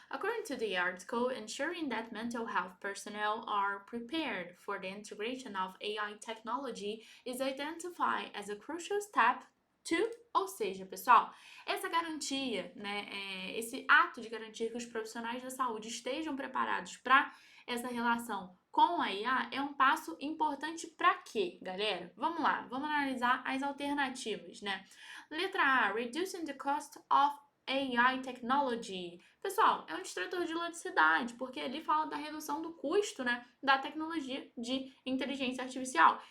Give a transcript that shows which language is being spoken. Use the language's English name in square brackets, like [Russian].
[English] According to the article, ensuring that mental health personnel are prepared for the integration of AI technology is identified as a crucial step to, [Portuguese] ou seja, pessoal, essa garantia, né, esse ato de garantir que os profissionais da saúde estejam preparados para essa relação com a IA é um passo importante para quê, galera? Vamos lá, vamos analisar as alternativas, né? Letra A, [English] reducing the cost of AI technology. [Portuguese] Pessoal, é um distrator de eletricidade, porque ele fala da redução do custo, né, da tecnologia de inteligência artificial.